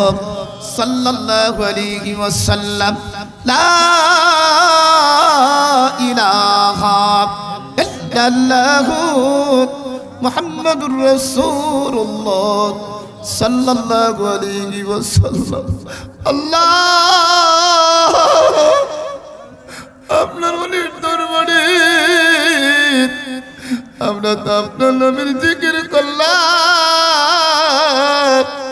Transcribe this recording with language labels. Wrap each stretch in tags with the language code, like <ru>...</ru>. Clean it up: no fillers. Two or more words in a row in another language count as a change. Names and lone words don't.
<ar>صلى الله عليه وسلم لا إله إلا الله محمد رسول الله صلى الله عليه وسلم Allah</ar> <bn>আপনার ওলির দরবারে আমরা তো আপনার নামের জিকির করলাম</bn>